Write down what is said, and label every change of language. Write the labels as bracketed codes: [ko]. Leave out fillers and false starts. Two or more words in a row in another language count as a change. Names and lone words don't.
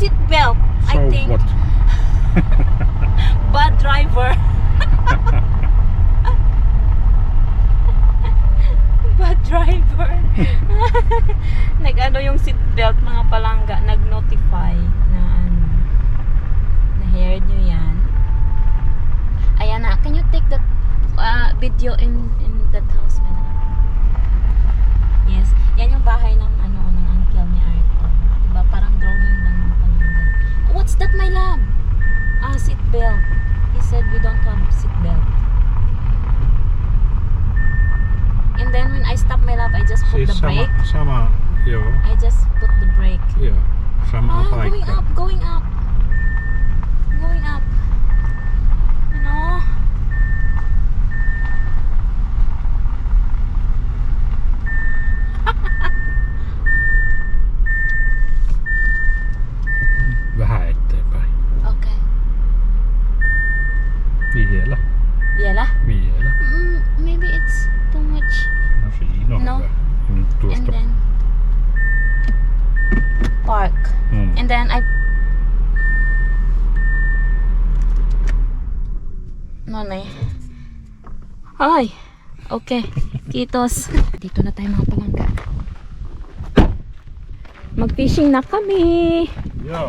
[en] seatbelt. I So think. what? Bad driver. Bad driver. [tl] Nag-ano yung seatbelt mga palangga, nag-notify na ano. Na-heard nyo yan. Ayan na, [en] can you take that video in that house? Yes, [tl] yan yung bahay ng ano ng uncle ni Arthur. Diba? Parang drawing lang ng palangga. [en] What's that, my love? Seatbelt. He said we don't have seatbelt. And then when I stop, my love, I just put the brake. [fi] Sama, joo. [en] I just put the brake. [fi] Joo, sama [en] Going up, going up. Going up. [tl] Ano? [fi] Vähän eteenpäin. [en] Okay. [fi] Vielä. Vielä? Vielä. [en] Maybe it's too much. [fi] No siinä on No. hyvä. Nyt [en] And [fi] tuosta. [en] then park. And then Nanay. [fi] Ay. Okay. Kitos. [tl] Dito na tayo mga palangga. Mag-fishing na kami. [fi] Joo.